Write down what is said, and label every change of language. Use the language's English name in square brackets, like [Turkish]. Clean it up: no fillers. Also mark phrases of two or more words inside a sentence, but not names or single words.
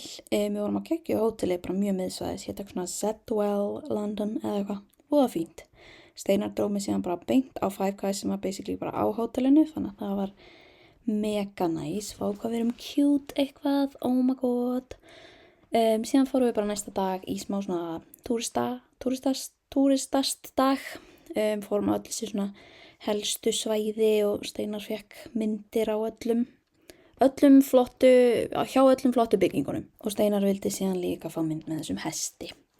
[Icelandic] Við vorum að geggja á hóteli, bara mjög miðsvæðis, hétt eitthvað svona Zedwell London eða eitthvað, voða fínt. Steinar dróð mig síðan bara beint á Five Guys sem var basically bara á hótelinu, þannig að það var mega næs, fá hvað við erum cute eitthvað, [English] oh my god. [Icelandic] Síðan fórum við bara næsta dag í smá svona túristast dag, fórum á öll þessi svona helstu svæði og Steinar fekk myndir á hjá öllum flottu byggingunum og Steinar vildi síðan líka fá mynd með þessum hesti.